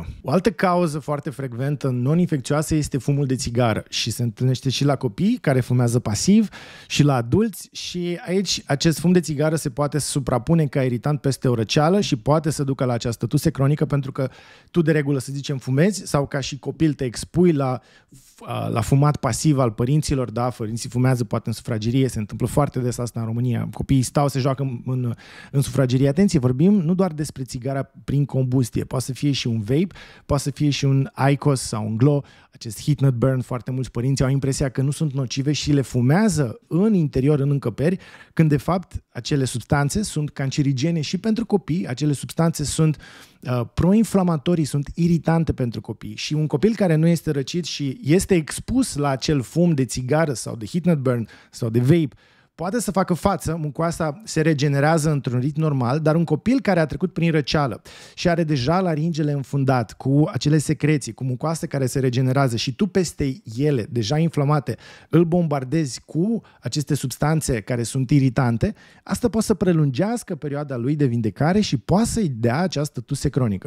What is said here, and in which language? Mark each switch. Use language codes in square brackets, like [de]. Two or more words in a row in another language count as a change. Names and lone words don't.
[ro] O altă cauză foarte frecventă non-infecțioasă este fumul de țigară și se întâlnește și la copii care fumează pasiv și la adulți și aici acest fum de țigară se poate suprapune ca iritant peste o răceală și poate să ducă la această tuse cronică pentru că tu de regulă, să zicem, fumezi sau ca și copil te expui la fumat pasiv al părinților, da, părinții fumează poate în sufragerie, se întâmplă foarte des asta în România. Copiii stau, se joacă în sufragerie. Atenție, vorbim nu doar despre țigara prin combustie, poate să fie și un vape, poate să fie și un IQOS sau un Glo, acest [en] heat not burn, [ro] foarte mulți părinți au impresia că nu sunt nocive și le fumează în interior, în încăperi, când de fapt acele substanțe sunt cancerigene și pentru copii, acele substanțe sunt proinflamatorii, sunt iritante pentru copii și un copil care nu este răcit și este expus la acel fum de țigară sau de [en] heat not burn [ro] sau de vape, poate să facă față, mucoasa se regenerează într-un ritm normal, dar un copil care a trecut prin răceală și are deja laringele înfundat cu acele secreții, cu mucoasă care se regenerează și tu peste ele, deja inflamate, îl bombardezi cu aceste substanțe care sunt iritante, asta poate să prelungească perioada lui de vindecare și poate să-i dea această tuse cronică.